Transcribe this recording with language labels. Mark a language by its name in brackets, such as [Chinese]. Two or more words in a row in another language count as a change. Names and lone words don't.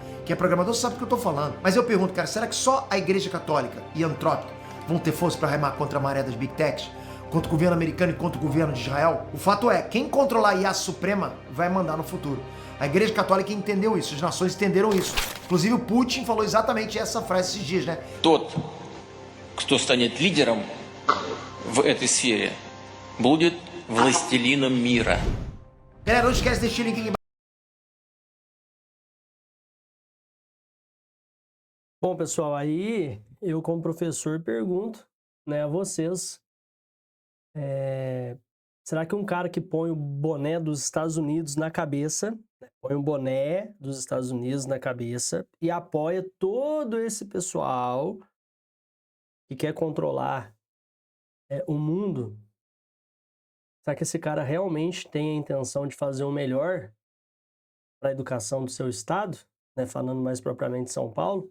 [Portuguese] Quem é programador sabe do que eu tô falando. Mas eu pergunto, cara, será que só a Igreja Católica e a Anthropic vão ter força para remar contra a maré das [English] Big Techs? [Portuguese] Contra o governo americano e contra o governo de Israel? O fato é, quem controlar a IA suprema vai mandar no futuro. A Igreja Católica entendeu isso, as nações entenderam isso. Inclusive o Putin falou exatamente essa frase esses dias, né? [Russian] Тот, кто станет лидером в этой сфере, будет властелином мира. [Portuguese] Galera, não esquece de deixar o link aqui embaixo. Bom, pessoal, aí eu como professor pergunto, né, a vocês, será que um cara que põe o boné dos Estados Unidos na cabeça, põe um boné dos Estados Unidos na cabeça e apoia todo esse pessoal que quer controlar o mundo, será que esse cara realmente tem a intenção de fazer o melhor para a educação do seu estado, né, falando mais propriamente de São Paulo?